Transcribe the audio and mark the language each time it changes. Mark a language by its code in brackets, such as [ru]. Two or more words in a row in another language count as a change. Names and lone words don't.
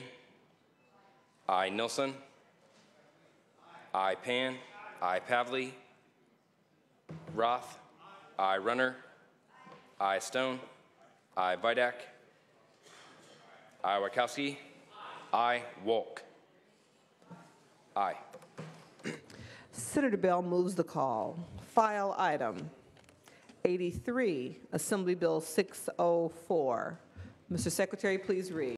[en] I. Nilsson. I. Pan. I. Pavley. Roth. I. Runner. I. Stone. I. Vidak. I. Wachowski. I. Wolk. Aye. Senator Bell moves the call. File item 83, Assembly Bill 604. Mr. Secretary, please read.